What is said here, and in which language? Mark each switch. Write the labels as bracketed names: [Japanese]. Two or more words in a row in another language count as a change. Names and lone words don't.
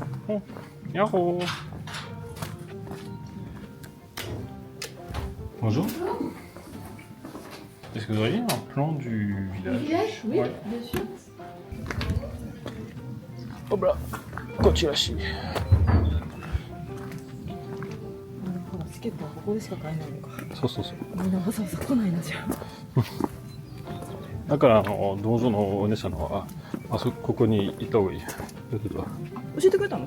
[French] Oh, Yahoo. Bonjour. Est-ce que vous auriez un plan du village? Oui, Ouais. bien sûr. Hop là. [Japanese] こちらしい。ほらチケットはここでしか買えないのか。そうそうそう。みんなわざわざ来ないなじゃあ。だから道場のお姉さんはここに行った方がいい。教えてくれたの？